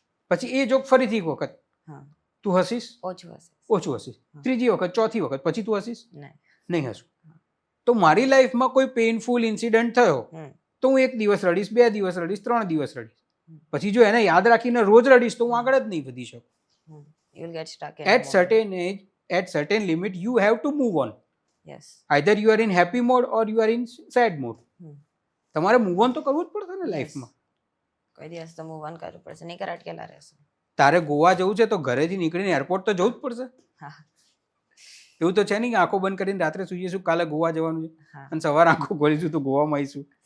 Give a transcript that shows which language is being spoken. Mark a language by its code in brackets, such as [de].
[gu] પછી એ જોક ફરીથી એક વખત તું હસીશ, ઓછું હશે. ઓછું હસીશ, ત્રીજી વખત, ચોથી વખત, પછી તું હસીશ, નહીં. નહીં હસું. તો મારી લાઈફમાં કોઈ પેઇનફુલ ઇન્સિડન્ટ થયો તો હું 1 દિવસ રડીશ, 2 દિવસ રડીશ, 3 દિવસ રડીશ. પછી જો એને યાદ રાખીને રોજ રડીશ તો હું આગળ જ નહીં વધી શકું. [en] You will get stuck in At certain age, at certain limit, you have to move on. Yes. Either you are in happy mode or you are in sad mode. [gu] તમારે મૂવ ઓન તો કરવું જ પડશે ને લાઈફમાં. કોઈ દિવસ તો મૂવ ઓન કરવું પડશે, નહીં કર અટકેલા રહેશે. તારે ગોવા જવું છે તો ઘરેથી નીકળીને એરપોર્ટ તો જવું જ પડશે. એવું તો છે નહીં કે આંખો બંધ કરીને રાત્રે સૂઈ જઈશું કાલે ગોવા જવાનું છે અને સવારે આંખો ખોલીશું તો ગોવામાં આવીશું.